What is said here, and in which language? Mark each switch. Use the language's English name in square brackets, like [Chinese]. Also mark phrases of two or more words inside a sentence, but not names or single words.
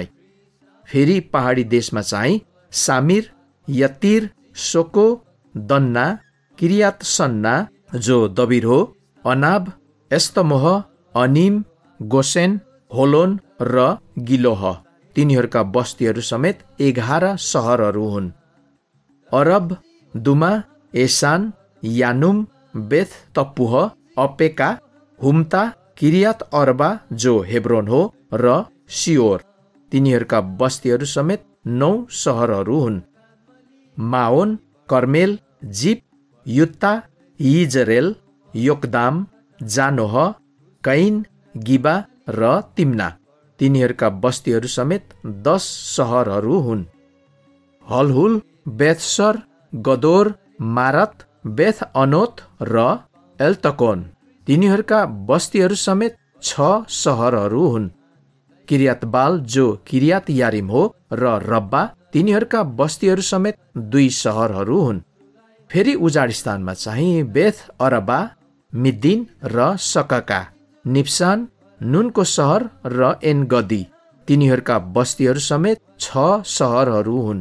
[Nepali] फेरि पहाडी देशमा चाहिँ सामिर, यत्तीर, सोको, दन्ना, किरियात सन्ना जो दबिर हो, अनाब, एस्तमोह, अनिम, गोसेन, होलोन र गिलोह, तिनीहरूका बस्तीहरू समेत 11 सहरहरू हुन्। अरब, दुमा, एसान, यानुम, बेथ तपुह, अपेका, हुम्ता, किरियात अर्बा जो हेब्रोन हो र सियोर, तिनीहरूका बस्तीहरू समेत 9 सहरहरू हुन्। माओन, कर्मेल, जिप, युत्ता, यिजरेल, योक्दाम, जानोह, कैन, गिबा र तिम्ना, तिनीहरूका बस्तीहरू समेत 10 सहरहरू हुन्। हलहुल, बेथसर, गदोर, मारत, बेथ अनोत र एल्तकोन, तिनीहरूका बस्तीहरू समेत 6 सहरहरू हुन्। किरियातबाल जो किरियात यारिम हो र रब्बा, तिनीहरूका बस्तीहरू समेत 2 सहरहरू हुन्। फेरि उजाड स्थानमा चाहिँ बेथ अरबा, मिद्दिन र सकका, निप्सान, नुनको सहर र एनगदी, तिनीहरूका बस्तीहरू समेत 6 सहरहरू हुन्।